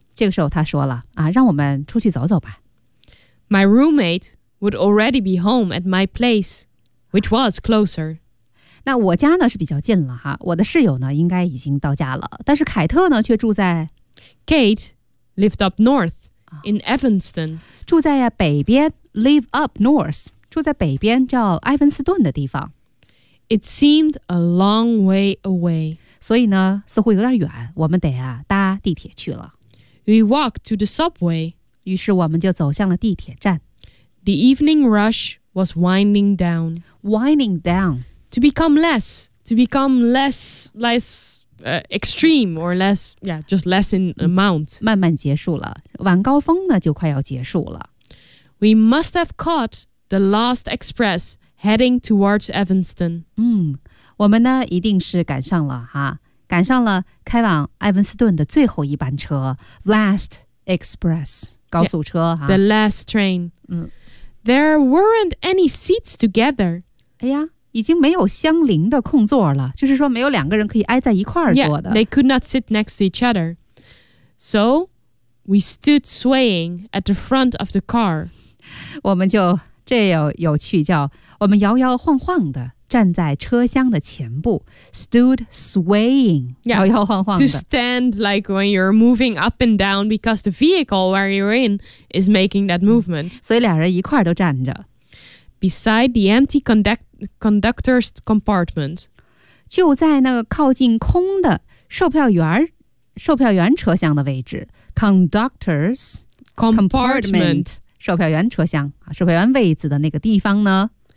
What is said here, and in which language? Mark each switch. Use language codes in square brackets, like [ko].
[zh] 这个时候他说了、啊、让我们出去走走吧。 [en] My roommate would already be home at my place, which was closer. [zh] 那我家呢是比较近了哈，我的室友呢应该已经到家了，但是凯特呢却住在 [en] Kate lived up north in Evanston. [zh] 住在北边 [en] live up north, [zh] 住在北边叫埃文斯顿的地方。 [en] It seemed a long way away. [zh] 所以呢似乎有点远，我们得啊搭地铁去了。 [en] We walked to the subway. [zh] 于是我们就走向了地铁站。 [en] The evening rush was winding down. Winding down. To become less extreme or less, yeah, just less in amount. [zh] 慢慢结束了。晚高峰呢就快要结束了。 [en] We must have caught the last express heading towards Evanston. [zh] 嗯，我们呢一定是赶上了哈，赶上了开往埃文斯顿的最后一班车 , [en] Last Express, [zh] 高速车哈。 [en] The last train.、嗯、There weren't any seats together. [zh] 哎呀已经没有相邻的空座了，就是说没有两个人可以挨在一块儿坐的。 [en] Yeah, they could not sit next to each other. So, we stood swaying at the front of the car. [zh] 我们就这有趣叫我们摇摇晃晃的站在车厢的前部 [en] stood swaying, yeah, [zh] 摇摇晃晃的。 [en] To stand like when you're moving up and down because the vehicle where you're in is making that movement.、 [zh] 嗯、所以两人一块儿都站着。 [en] Beside the empty conductor's compartment. [zh] 就在那个靠近空的售票员车厢的位置 Conductor's [en] compartment. [zh] 售票员位子的那个地方呢